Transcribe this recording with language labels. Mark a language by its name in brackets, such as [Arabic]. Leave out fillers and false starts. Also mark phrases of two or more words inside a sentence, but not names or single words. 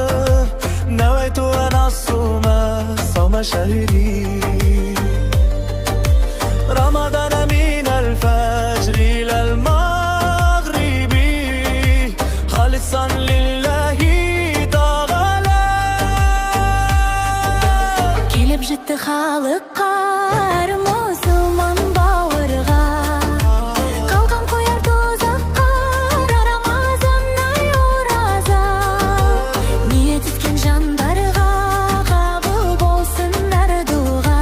[Arabic] نويت أن أصوم صوم شهر رمضان من الفجر إلى المغرب خالصا لله تعالى. [Kazakh] Келіп жетті халыққа мұсылман бауырға, қалқан қояр тозаққа Рамазан ай ораза. Ниет еткен жандарға қабыл болсын әр дұға.